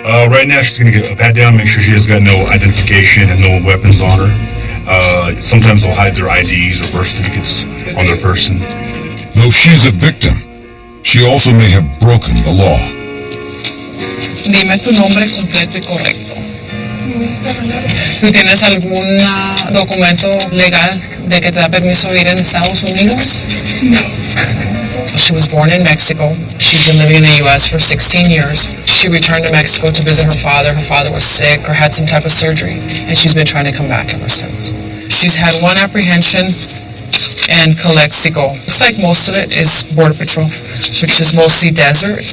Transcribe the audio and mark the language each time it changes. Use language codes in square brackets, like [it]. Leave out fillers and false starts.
[en] Right now, she's going to get a pat down, make sure she has got no identification and no weapons on her. Sometimes they'll hide their IDs or birth certificates on their person. Though she's a victim, she also may have broken the law. [es] Dime tu nombre completo y correcto. ¿Tú tienes algún documento legal de que te da permiso de vivir en Estados Unidos? [en] No. She was born in Mexico. She's been living in the U.S. for 16 years. She returned to Mexico to visit her father. Her father was sick or had some type of surgery, and she's been trying to come back ever since. She's had one apprehension in Calexico. Looks like most of it is Border Patrol, which is mostly desert.